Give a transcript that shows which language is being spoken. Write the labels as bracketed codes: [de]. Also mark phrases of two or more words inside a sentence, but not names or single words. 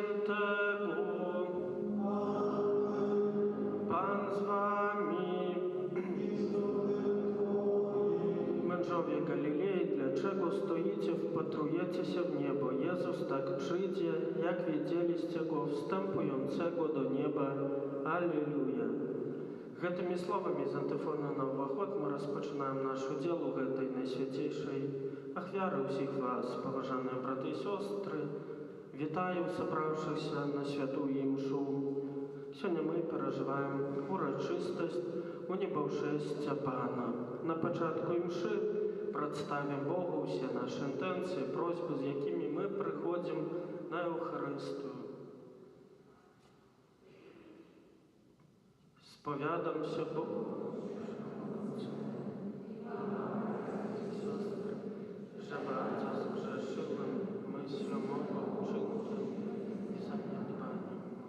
[pl] Świętego. Pan z wami. Mężowie Galilei, dlaczego stoicie, wpatrujecie się w niebo? Jezus tak przyjdzie, jak widzieliście Go wstępującego do nieba. Аллилуйя. [be] Гэтымі словамі з антыфону на ўваход мы распачынаем нашу дзелу гэтай найсвяцейшай ахвяры ўсіх вас, паважаныя браты і сёстры. Вітаю сабраўшыхся на святую імшу. Сёння мы перажываем урачыстасць унебаўшэсця Пана. На пачатку імшы прадставім Богу ўсе нашы інтэнцыі, просьбы, з якімі мы прыходзім на Еўхарыстыю. [pl] Spowiadam się Bogu, że bardzo zgrzeszyłem myślą, mową, czynkiem i zaniedbaniem.